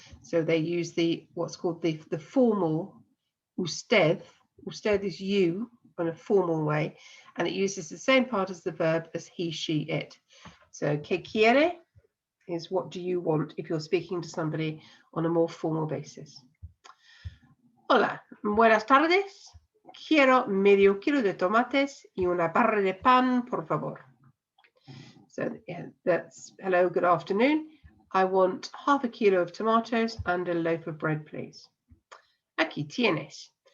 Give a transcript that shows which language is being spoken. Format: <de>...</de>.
<en>So they use what's called the formal usted. Usted is you in a formal way, and it uses the same part as the verb as he, she, it. So</en> <es>¿qué quiere?</es> <en>Is what do you want if you're speaking to somebody on a more formal basis.</en> <es>Hola, buenas tardes. Quiero medio kilo de tomates y una barra de pan, por favor.</es> <en>So yeah, that's hello, good afternoon. I want half a kilo of tomatoes and a loaf of bread, please.</en> <es>Aquí tienes.</es>